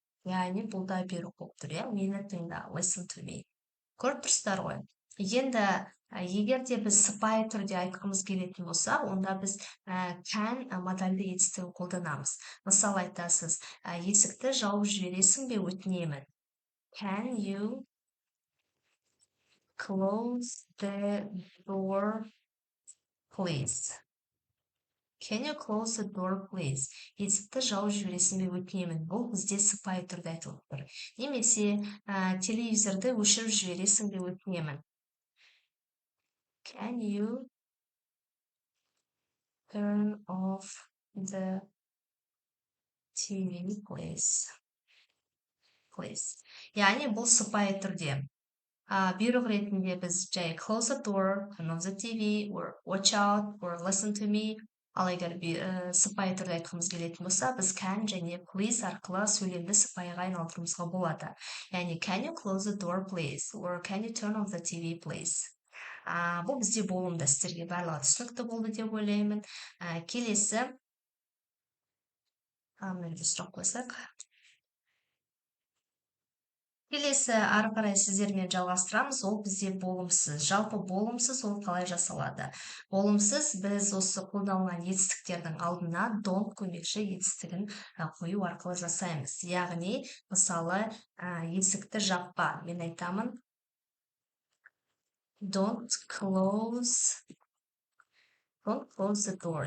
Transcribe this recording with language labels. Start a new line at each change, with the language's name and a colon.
Kazakh: Яғни бұл да бұйрық болып тұр. Мені тыңда.
English: Listen to me.
Kazakh: Көріп тұрсыздар ғой. Енді егер де біз сыпайы түрде айтқымыз келетін болса, онда біз can модальды етістігін қолданамыз. Мысалы айтасыз, есікті жауып жібересің бе, өтінемін.
English: Can you close the door, please? Can you close the door, please?
Kazakh: Есікті жауып жібересің бе, өтінемін. Бұл бізде сыпайы түрде айтылып тұр. Немесе телевизорды өшіріп жібересің бе, өтінемін.
English: Can you turn off the TV, please?
Kazakh: Please. Яғни бұл сыпайы түрде. Бұйрық ретінде біз жай
English: close the door, turn off the TV, or watch out, or listen to me.
Kazakh: Ал егер сыпайы түрде айтқымыз келетін болса, біз can және please арқылы сөйлемді сыпайыға айналдыруымызға болады.
English: Яғни can you close the door, please? Or can you turn off the TV, please?
Kazakh: Бұл бізде болымды, сіздерге барлығы түсінікті болды деп ойлаймын. Келесі мынандай сұрақ қойсақ. Келесі ары қарай сіздермен жалғастырамыз, ол бізде болымсыз. Жалпы болымсыз ол қалай жасалады? Болымсыз біз осы қолданылған етістіктердің алдына don't көмекші етістігін қою арқылы жасаймыз. Яғни, мысалы, есікті жаппа. Мен айтамын,
English: Don't close the door.